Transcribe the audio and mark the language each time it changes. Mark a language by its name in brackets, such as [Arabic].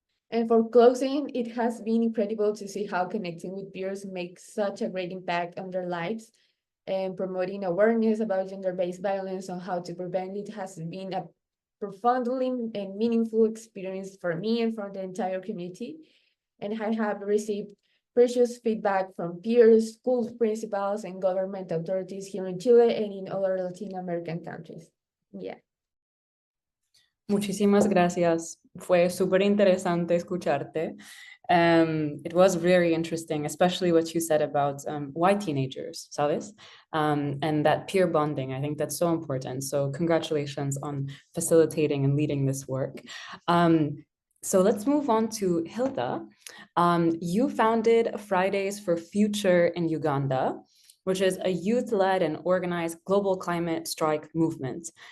[English] And for closing, it has been incredible to see how connecting with peers makes such a great impact on their lives, and promoting awareness about gender-based violence and how to prevent it has been a profoundly and meaningful experience for me and for the entire community. And I have received precious feedback from peers, school principals, and government authorities here in Chile and in other Latin American countries. Yeah. [Spanish] Muchísimas gracias. Fue súper interesante escucharte. [English] It was very interesting, especially what you said about why teenagers, ¿sabes? And that peer bonding. I think that's so important. So congratulations on facilitating and leading this work. So let's move on to Hilda. You founded Fridays for Future in Uganda, which is a youth-led and organized global climate strike movement.